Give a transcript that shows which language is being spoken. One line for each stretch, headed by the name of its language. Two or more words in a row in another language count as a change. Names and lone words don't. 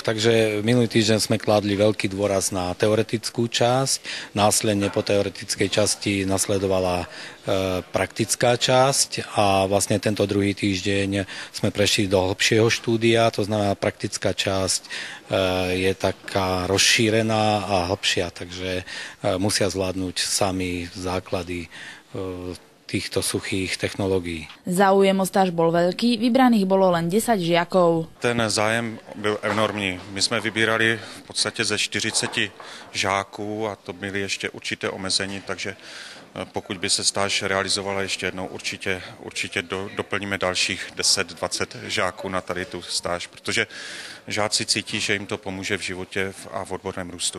Slovak: Takže minulý týždeň sme kládli veľký dôraz na teoretickú časť, následne po teoretickej časti nasledovala praktická časť a vlastne tento druhý týždeň sme prešli do hlbšieho štúdia, to znamená praktická časť je taká rozšírená a hlbšia, takže musia zvládnuť sami základy týchto suchých technológií. Záujem o stáž bol veľký, vybraných bolo len 10 žiakov.
Czech: Ten zájem byl enormní. My jsme vybírali v podstatě ze 40 žáků a to byly ještě určité omezení, takže pokud by se stáž realizovala ještě jednou, určitě doplníme dalších 10-20 žáků na tady tu stáž, protože žáci cítí, že jim to pomůže v životě a v odborném růstu.